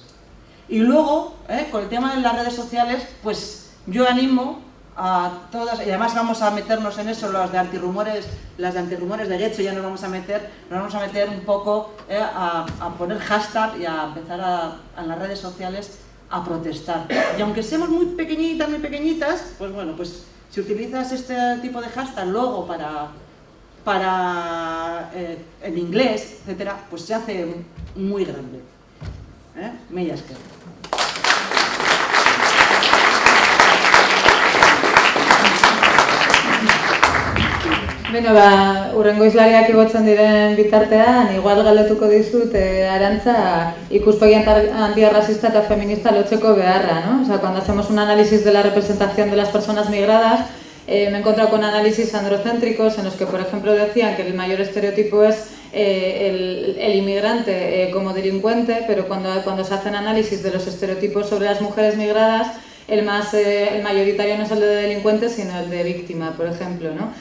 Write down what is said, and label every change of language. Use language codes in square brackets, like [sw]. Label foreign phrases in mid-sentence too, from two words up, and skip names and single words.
[es] Y luego, con el tema de las redes sociales, pues yo animo a todas, y además vamos a meternos en eso, las de antirrumores de Getxo, ya nos vamos a meter un poco a poner hashtag y a empezar en las redes sociales a protestar. Y aunque seamos muy pequeñitas, pues bueno, pues si utilizas este tipo de hashtag luego en inglés, etcétera, pues se hace muy grande. [eu] Mila esker. Beno, urrengo izlariak igotzen diren bitartean, igual galdetuko dizut Arantza ikuspegi antirracista eta feminista lotzeko beharra, [es] ¿no? O sea, cuando hacemos un análisis de la representación de las personas migradas, me he encontrado con análisis androcéntricos en los que, por ejemplo, decían que el mayor estereotipo es el inmigrante como delincuente, pero cuando se hacen análisis de los estereotipos sobre las mujeres migradas, el mayoritario no es el de delincuente, sino el de víctima, por ejemplo, ¿no?